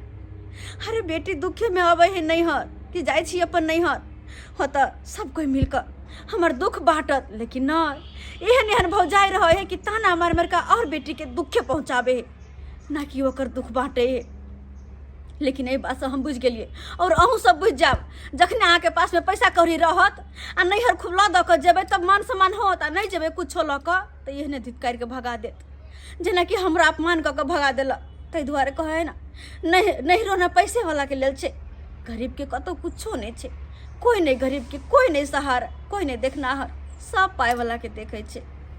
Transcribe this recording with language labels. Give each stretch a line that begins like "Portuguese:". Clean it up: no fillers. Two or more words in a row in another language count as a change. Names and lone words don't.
Maithili: अरे बेटी दुखे में आवे है नहीं हर कि जाय छी अपन नहीं हर होता सब कोई मिलकर हमार दुख बांटत, लेकिन ना एहन एहन भौजाई रहे है कि ताना मार मार का और बेटी के दुखे पहुँचावे है, ना कि ओकर दुख बांटे है। लेकिन ये बात हम बुझ गेलिए और अहूँ सब बुझ जाब, जखने अहाँ के पास में पैसा कौड़ी रहत आ नहीं हर खुला दऽ कऽ जेबै तब मान सम्मान होत, आ नहीं जेबै कुछो लऽ कऽ तऽ एहने धिक्कार के भगा देत, जेना कि हमरा अपमान कऽ के भगा देलक। ताहि दुआरे कहे ना नहीं रोना पैसे वाला के लेल छै, गरीब के कतौ कुछो नहीं छै, कोई नहीं गरीब के कोई नहीं सहारा, कोई नहीं देखनाहर, सब पाय वाला के देखे छै।